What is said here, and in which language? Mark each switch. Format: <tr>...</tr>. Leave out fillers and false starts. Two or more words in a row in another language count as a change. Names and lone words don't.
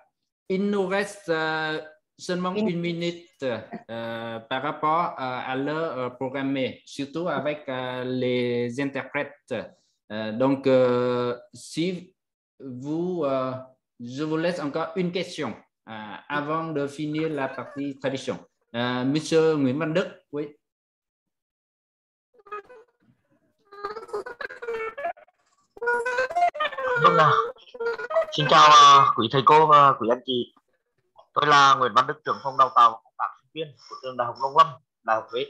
<fr>Il nous reste seulement une minute par rapport à l'heure programmée, surtout avec les interprètes. Donc, si vous, je vous laisse encore une question avant de finir la partie traduction. Monsieur Nguyễn Văn Đức, oui.</fr> <vi>Xin chào quý thầy cô và quý anh chị. Tôi là Nguyễn Văn Đức, trưởng phòng đào tạo và công tác sinh viên của trường Đại học Nông Lâm, Đại học Huế.</vi>